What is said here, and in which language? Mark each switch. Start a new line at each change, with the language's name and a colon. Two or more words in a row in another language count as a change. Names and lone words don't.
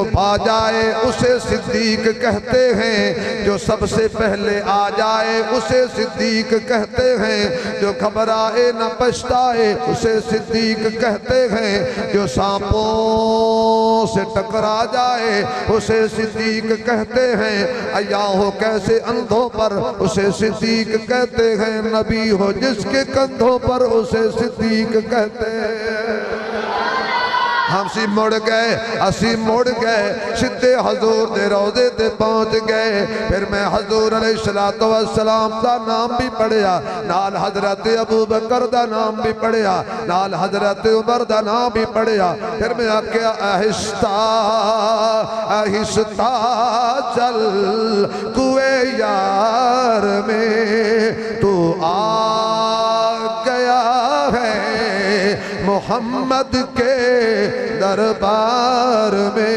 Urdu: پا جائے اسے صدیق کہتے ہیں، جو سب سے پہلے آ جائے اسے صدیق کہتے ہیں، جو گھبرائے نہ پچھتائے اسے صدیق کہتے ہیں، جو سانپوں سے ٹکرا جائے اسے صدیق کہتے ہیں، عیاں ہو کیسے اندھوں پر اسے صدیق کہتے ہیں، نبی ہو جس کے کندھوں پر اسے صدیق کہتے ہیں۔
Punjabi: ہم سی مڑ گئے، اسی مڑ گئے، سدھے حضور دے روضے تے پہنچ گئے۔ پھر میں حضور علیہ السلام دا نام بھی پڑھیا، نال حضرت ابو بکر دا نام بھی پڑھیا، نال حضرت عمر دا نام بھی پڑھیا۔
Urdu: پھر میں آکیا آہستہ آہستہ چل کوئے یار میں تو آ گیا ہے محمد کے دربار میں۔